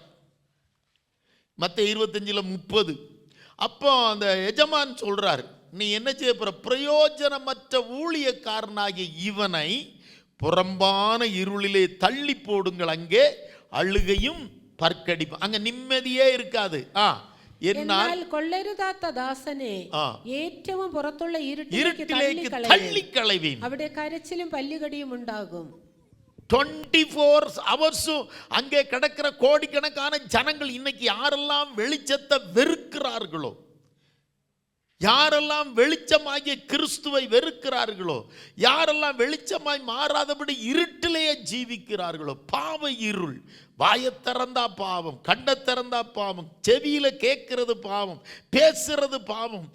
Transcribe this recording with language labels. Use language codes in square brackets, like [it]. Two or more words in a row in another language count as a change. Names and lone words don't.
[ta] மத்தேயு 25:30. அப்போ அந்த எஜமான் சொல்றார், நீ என்ன செய்ய போற? பிரயோஜனமற்ற ஊழியக்காரனாகிய இவனை புறம்பான இருளிலே தள்ளி போடுங்கள், அங்கே அழுகையும் பற்கடிப்பு, அங்க நிம்மதியே இருக்காது. [ml] എന്നാൽ കൊള്ളരുതാത്ത ദാസനെ ഏറ്റവും പുറത്തുള്ള ഇരുട്ടിലേക്ക് തള്ളിക്കളയുവിൻ, അവിടെ കരച്ചിലും പല്ലുകടിയും ഉണ്ടാകും. [ta] 24 ஹவர்ஸும் அங்கே கிடக்கிற கோடிக்கணக்கான ஜனங்கள் இன்னைக்கு யாரெல்லாம் வெளிச்சத்தை வெறுக்கிறார்களோ, யாரெல்லாம் வெளிச்சமாகிய கிறிஸ்துவை வெறுக்கிறார்களோ, யாரெல்லாம் வெளிச்சமாய் மாறாதபடி இருட்டிலேயே ஜீவிக்கிறார்களோ, பாவ இருள், வாயை திறந்தா பாவம், கண்ணை திறந்தா பாவம், செவியில் கேட்கறது பாவம், பேசுறது பாவம்.